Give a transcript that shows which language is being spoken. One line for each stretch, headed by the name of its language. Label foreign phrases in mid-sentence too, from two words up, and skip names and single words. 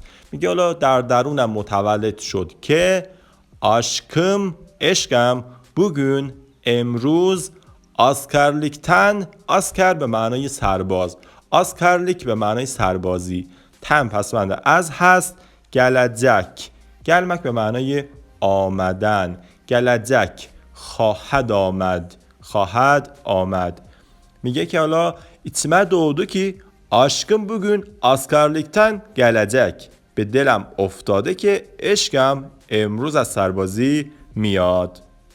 Persian: میگه حالا در درونم متولد شد که عشقم bugün امروز askerlikten. اسکر به معنای سرباز، askerlik به معنای سربازی، تن پسوند از هست.
Turkish: gelecek gelmek
Persian: به معنای آمدن. gelecek خواهد آمد. میگه که حالا
Turkish: içime doğdu ki aşkım bugün askerlikten gelecek.
Persian: به دلم افتاده که عشقم امروز از سربازی میاد.